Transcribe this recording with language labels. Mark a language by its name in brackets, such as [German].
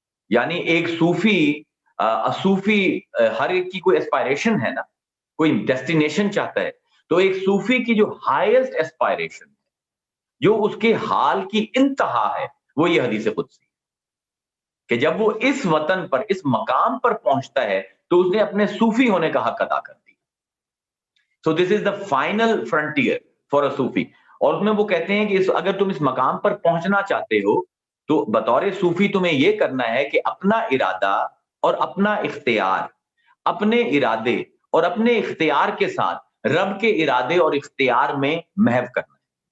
[Urdu] یعنی ایک صوفی ہر ایک کی کوئی اسپائریشن ہے نا، کوئی ڈیسٹینیشن چاہتا ہے، تو ایک صوفی کی جو ہائیسٹ اسپائریشن، جو اس کے حال کی انتہا ہے، وہ یہ حدیث قدسی کہ جب وہ اس وطن پر، اس مقام پر پہنچتا ہے تو اس نے اپنے صوفی ہونے کا حق ادا کر دیا. [English] So this is the final frontier for a Sufi. [Urdu] اور اس میں وہ کہتے ہیں کہ اگر تم اس مقام پر پہنچنا چاہتے ہو تو بطور صوفی تمہیں یہ کرنا ہے کہ اپنا ارادہ اور اپنا اختیار، اپنے ارادے اور اپنے اختیار کے ساتھ رب کے ارادے اور اختیار میں محو کرنا ہے.